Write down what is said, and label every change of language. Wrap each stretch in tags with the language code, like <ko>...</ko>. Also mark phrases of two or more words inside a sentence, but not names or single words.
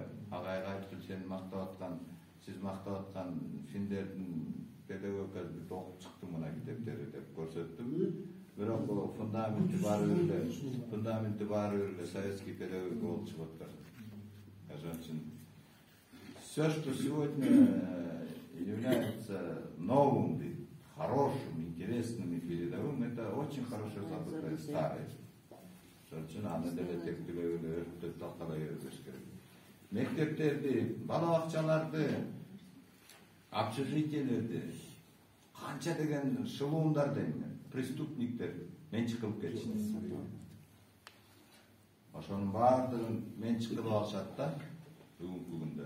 <ky>Агайга айтып, сен мактап аткан, сиз мактап аткан финдердин педагогикасын окуп чыктым мына китептерди деп көрсөттүм. Бирок фундаменти баары эле</ky> <ru>советский педагогика</ru> <ky>болуп чыгып аткан. Ошон үчүн</ky> <ru>все, что сегодня является новым, хорошим, интересным и передовым, это очень хорошо забытое старое.</ru> <ky>Ошон үчүн аны деле тектилөөгө өртөп талкалай бербеш керек. Мектептерди, бала бакчаларды, общежитиелерди канча деген шылуундар дейм, преступниктер менчик кылып кетишти. Ошонун баардыгын менчик кылып алышат да бүгүнкү күндө.</ky>